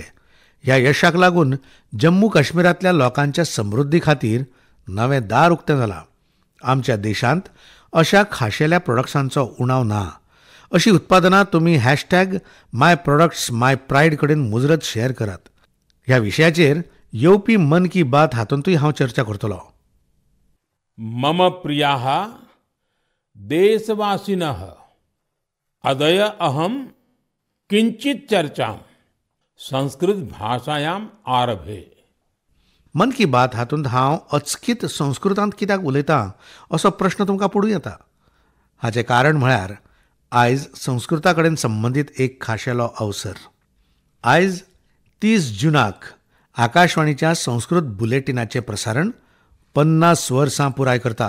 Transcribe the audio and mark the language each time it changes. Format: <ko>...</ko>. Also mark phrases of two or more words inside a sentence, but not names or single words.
<kok>ह्या यशाक लागून जम्मू काश्मीरांतल्या लोकांच्या समृद्धी खातीर नवें दार उक्तें जालां. आमच्या देशांत अशा खाशेल्या प्रोडक्ट्सांचो उणाव ना. अशी उत्पादनां तुमी #MyProductsMyPride कडेन मुजरत शेअर करात. ह्या विशयाचेर येवपी मन की बात हातूंतूय हांव चर्चा करतलों.</kok> <sa>मम प्रियाः देशवासिनः अद्य अहं किंचित चर्चां संस्कृत भाषायाम् आरभे.</sa> <kok>मन की बात हातूंत हांव अचकीत संस्कृतांत कित्याक उलयतां असो प्रश्न तुमकां पडूं येता. हाचें कारण म्हळ्यार आयज संस्कृता कडेन संबंदीत एक खाशेलो अवसर. आयज 30 जूनाक आकाशवाणीच्या संस्कृत बुलेटिनाचें प्रसारण 50 वर्सां पुराय करता.</kok>